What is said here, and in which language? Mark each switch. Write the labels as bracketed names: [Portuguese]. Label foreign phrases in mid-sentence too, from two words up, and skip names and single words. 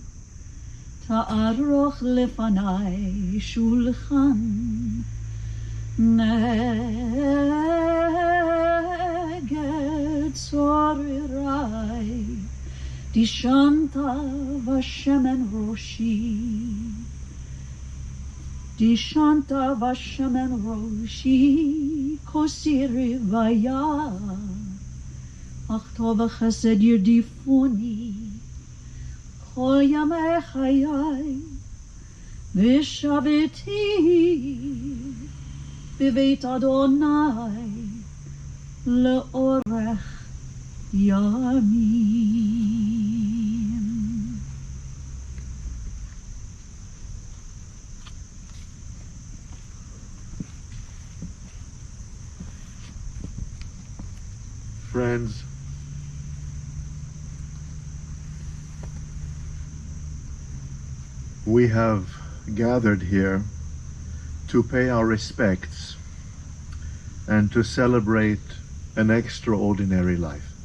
[Hebrew] תערוך לפני שולחן נגד צוררי. דישנת בשמן ראשי, דישנת בשמן ראשי, כוסי רוויה, אך טוב חסד ירדפוני, כל ימי חיי, ושבתי, בבית אדוני, לאורך ימים. [English] Friends, we have gathered here to pay our respects and to celebrate an extraordinary life.